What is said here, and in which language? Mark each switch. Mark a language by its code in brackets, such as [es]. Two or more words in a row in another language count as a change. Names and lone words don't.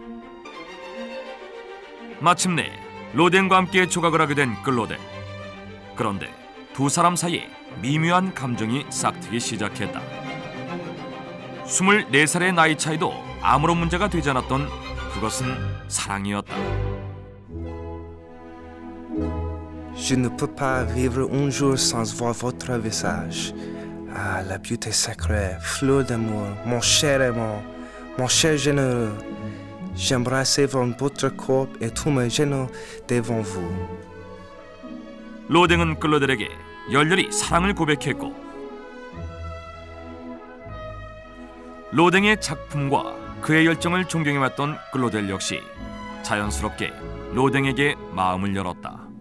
[ko] 마침내 로댕과 함께 조각을 하게 된 클로데. 그런데 두 사람 사이에 미묘한 감정이 싹트기 시작했다. 24살의 나이 차이도 아무런 문제가 되지 않았던 그것은 사랑이었다. [fr] Je ne peux pas vivre un jour sans voir votre visage. Ah, la beauté sacrée, fleur d'amour, mon cher aimant, mon cher généreux. J'embrasse votre corps et tous mes genoux devant vous. [ko] 로댕은 클로델에게 열렬히 사랑을 고백했고 로댕의 작품과 그의 열정을 존경해왔던 클로델 역시 자연스럽게 로댕에게 마음을 열었다.